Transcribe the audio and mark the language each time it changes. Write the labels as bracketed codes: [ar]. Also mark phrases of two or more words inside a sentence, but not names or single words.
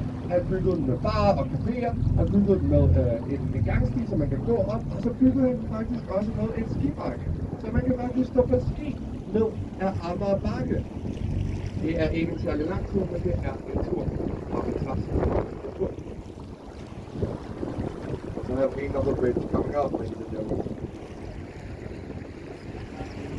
[da] Han byggede den med barer og caféer, han byggede den med en gangsti, så man kan gå op, og så byggede han faktisk også med en skibakke, så man kan faktisk stå på ski ned af Amager Bakke. Det er ikke en særlig lang tur, men det er en tur op ad trappen. [en] So I have another bridge coming up, ladies and gentlemen.